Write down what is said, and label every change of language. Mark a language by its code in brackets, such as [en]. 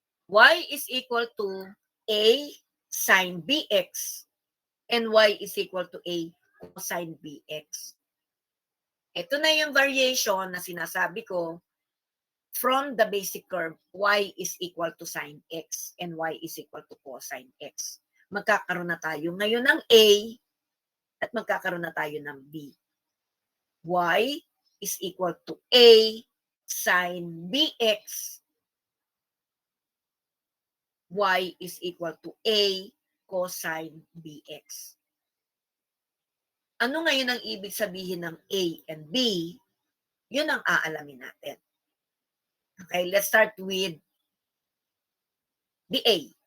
[en] Y is equal to A sine BX and Y is equal to A cosine BX. [tl] Ito na yung variation na sinasabi ko [en] from the basic curve, Y is equal to sine X and Y is equal to cosine X. [tl] Magkakaroon na tayo ngayon ng A at magkakaroon na tayo ng B. [en] Y is equal to A sine BX. Y is equal to A cosine BX. [tl] Ano ngayon ang ibig sabihin ng A and B? Yun ang aalamin natin. [en] Okay, let's start with the A.